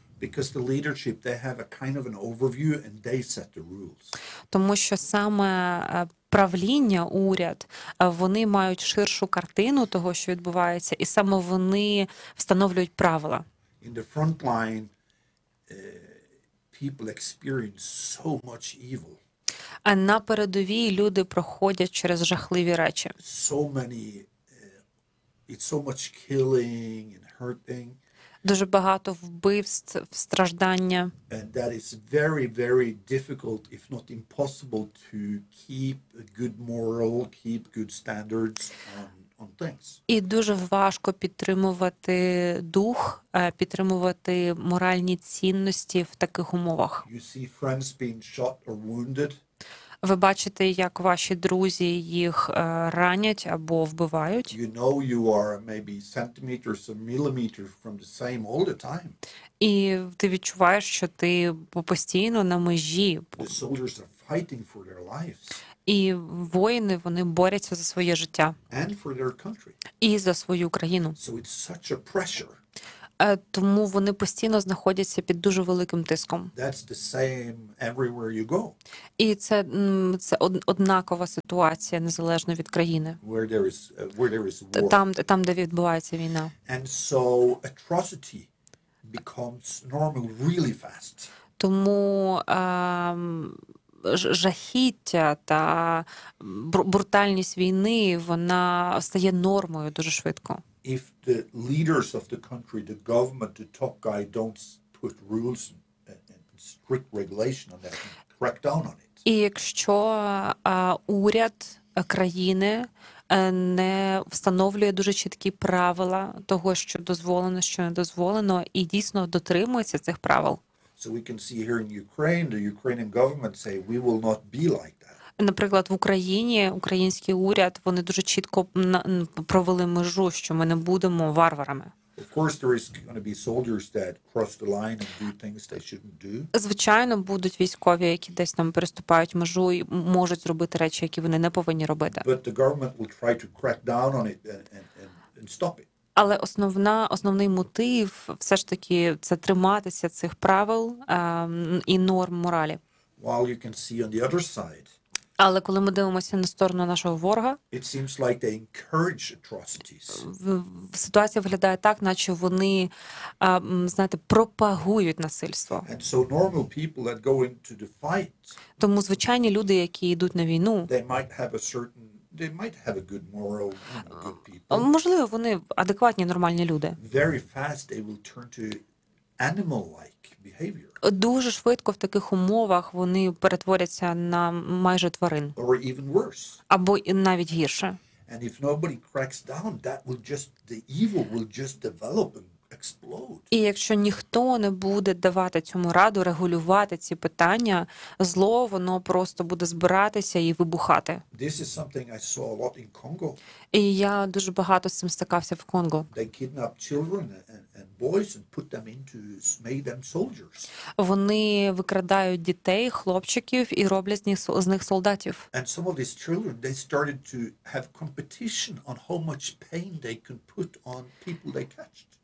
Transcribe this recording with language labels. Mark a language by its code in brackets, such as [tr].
[en] Because the leadership, they have a kind of an overview and they set the rules. [uk] Тому що саме правління, уряд, вони мають ширшу картину того, що відбувається, і саме вони встановлюють правила. [en] In the front line, people experience so much evil. [uk] А на передовій люди проходять через жахливі речі. [en] So many, it's so much killing and hurting. [uk] Дуже багато вбивств, страждання. [en] And that is very, very difficult, if not impossible, to keep a good moral, keep good standards on on things. [uk] І дуже важко підтримувати дух, підтримувати моральні цінності в таких умовах. [en] You see friends being shot or wounded. [uk] Ви бачите, як ваші друзі їх ранять або вбивають. [en] You know you are maybe centimeters or millimeters from the same all the time. [uk] І ти відчуваєш, що ти постійно на межі. [en] The soldiers are fighting for their lives. [uk] І воїни, вони борються за своє життя. [en] And for their country. [uk] І за свою країну. [en] So it's such a pressure. [uk] Тому вони постійно знаходяться під дуже великим тиском. [en] That's the same everywhere you go. [uk] І це однакова ситуація, незалежно від країни. [en] Where there is war. [uk] Там, де відбувається війна. [en] And so atrocity becomes normal really fast. [uk] Тому жахіття та брутальність війни, вона стає нормою дуже швидко. [en] If the leaders of the country, the government, the top guy don't put rules and strict regulation on that, crack down on it. [uk] І якщо уряд країни не встановлює дуже чіткі правила того, що дозволено, що не дозволено, і дійсно дотримується цих правил. [en] So we can see here in Ukraine, the Ukrainian government say we will not be like that. [uk] Наприклад, в Україні український уряд, вони дуже чітко провели межу, що ми не будемо варварами. [en] Of course there is going to be soldiers that cross the line and do things they shouldn't do. [uk] Звичайно, будуть військові, які десь там переступають межу і можуть зробити речі, які вони не повинні робити. [en] But the government will try to crack down on it and stop it. [uk] Але основний мотив все ж таки це триматися цих правил і норм моралі. [en] While you can see on the other side. [uk] Але коли ми дивимося на сторону нашого ворога, [en] it seems like they encourage atrocities. [uk] Ситуація виглядає так, наче вони, знаєте, пропагують насильство. [en] And so normal people that go into the fight, [uk] тому звичайні люди, які йдуть на війну, [en] they might have a good moral, good people. [uk] Можливо, вони адекватні, нормальні люди. [en] Very fast they will turn to animal-like behavior. [uk] Дуже швидко в таких умовах вони перетворяться на майже тварин. [en] Or even worse. [uk] Або навіть гірше. [en] And if nobody cracks down, that will just, the evil will just develop and explode. [uk] І якщо ніхто не буде давати цьому раду регулювати ці питання, зло, воно просто буде збиратися і вибухати. [en] This is something I saw a lot in Congo. [uk] І я дуже багато з цим стикався в Конго. [en] They kidnap children and boys and put them into, made them soldiers. [uk] Вони викрадають дітей, хлопчиків і роблять з них солдатів. [en] And some of these children, they started to have competition on how much pain they can put on people they catched.